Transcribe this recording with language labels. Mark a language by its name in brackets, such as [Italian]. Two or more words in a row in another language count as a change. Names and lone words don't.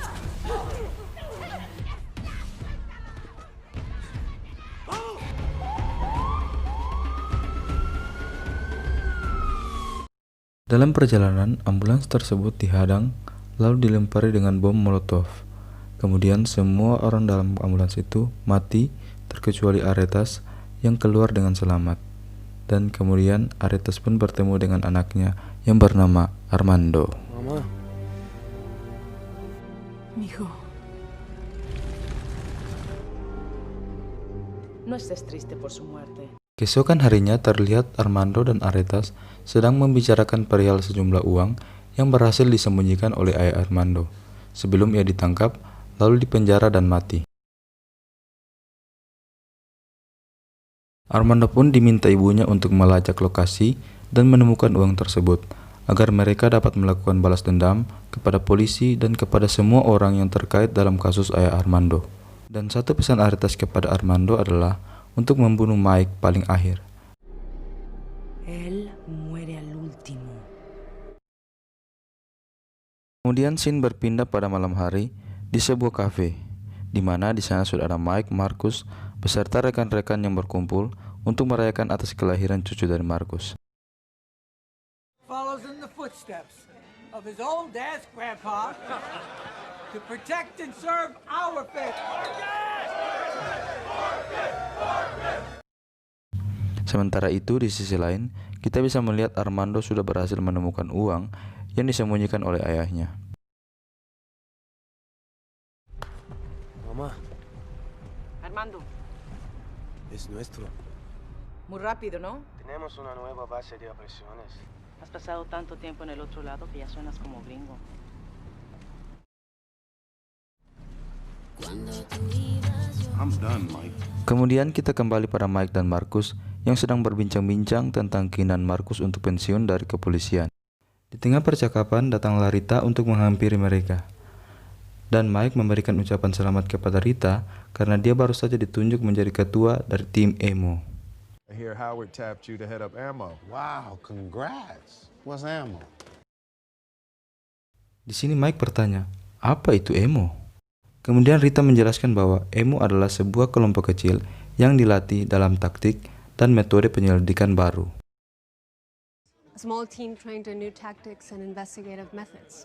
[Indonesian] Dalam perjalanan, ambulans tersebut dihadang lalu dilempari dengan bom molotov. Kemudian semua orang dalam ambulans itu mati terkecuali Aretas yang keluar dengan selamat. Dan kemudian Aretas pun bertemu dengan anaknya yang bernama Armando. [Spanish] Mama. Mijo. No estés triste por su muerte. [Indonesian] Keesokan harinya terlihat Armando dan Aretas sedang membicarakan perihal sejumlah uang yang berhasil disembunyikan oleh ayah Armando sebelum ia ditangkap lalu dipenjara dan mati. Armando pun diminta ibunya untuk melacak lokasi dan menemukan uang tersebut agar mereka dapat melakukan balas dendam kepada polisi dan kepada semua orang yang terkait dalam kasus ayah Armando. Dan satu pesan Aretas kepada Armando adalah untuk membunuh Mike paling akhir. [Spanish] Él muere al último. [Indonesian] Kemudian scene berpindah pada malam hari di sebuah kafe, di mana di sana sudah ada Mike, Marcus beserta rekan-rekan yang berkumpul untuk merayakan atas kelahiran cucu dari Marcus. [English] Follows in the footsteps of his old ass grandpa to protect and serve our family. [Indonesian] Sementara itu di sisi lain, kita bisa melihat Armando sudah berhasil menemukan uang yang disembunyikan oleh ayahnya. [Spanish] Mamá, Armando, es nuestro. muy rápido, ¿no? Tenemos una nueva base de operaciones. Has pasado tanto tiempo en el otro lado que ya suenas como gringo. [English] I'm done, Mike. [Indonesian] Kemudian kita kembali pada Mike dan Marcus yang sedang berbincang-bincang tentang keinginan Marcus untuk pensiun dari kepolisian. Di tengah percakapan datanglah Rita untuk menghampiri mereka. Dan Mike memberikan ucapan selamat kepada Rita karena dia baru saja ditunjuk menjadi ketua dari tim Emo. [English] I hear Howard tapped you to head up ammo. Wow, congrats. What's ammo? [Indonesian] Di sini Mike bertanya, apa itu Emo? Kemudian Rita menjelaskan bahwa Emo adalah sebuah kelompok kecil yang dilatih dalam taktik dan metode penyelidikan baru. [English] A small team trained in new tactics and investigative methods.